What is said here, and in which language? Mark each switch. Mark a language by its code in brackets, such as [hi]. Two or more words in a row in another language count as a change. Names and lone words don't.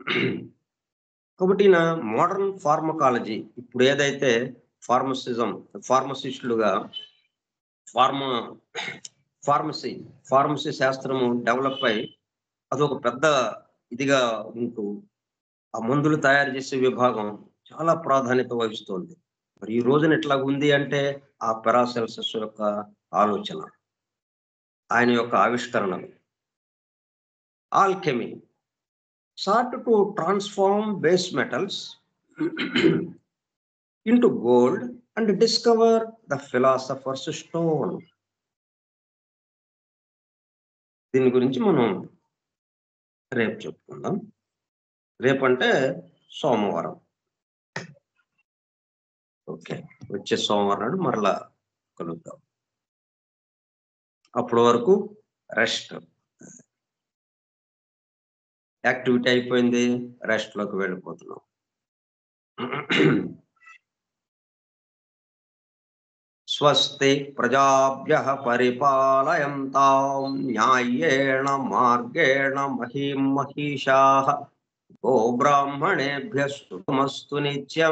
[te] కాబట్టి నా మోడర్న్ ఫార్మకాలజీ ఇప్పుడు ఏదైతే ఫార్మసిస్టులుగా ఫార్మా ఫార్మసీ శాస్త్రము డెవలప్ అయి అదొక పెద్ద ఇదిగా ఉంటూ ఆ మందులు తయారు చేసే విభాగం చాలా ప్రాధాన్యత వహిస్తోంది. మరి ఈ రోజున ఎట్లా ఉంది అంటే ఆ పెరాసెల్సస్ యొక్క ఆలోచన, ఆయన యొక్క ఆవిష్కరణలు, ఆల్కెమీ [en] sought to transform base metals into gold and discover the philosopher's stone. [te] దీని గురించి మనం రేపు చెప్పుకుందాం. రేపంటే సోమవారం. ఓకే, వచ్చే సోమవారం నాడు మరలా కలుద్దాం. అప్పటి వరకు రెస్ట్. యాక్టివిటీ అయిపోయింది, రెస్ట్ లోకి వెళ్ళిపోతున్నాం. [sa] స్వస్తి ప్రజాభ్యః పరిపాలయంతాం న్యాయేణ మార్గేణ మహీం మహీషాః గోబ్రాహ్మణేభ్యః శుభమస్తు నిత్యం.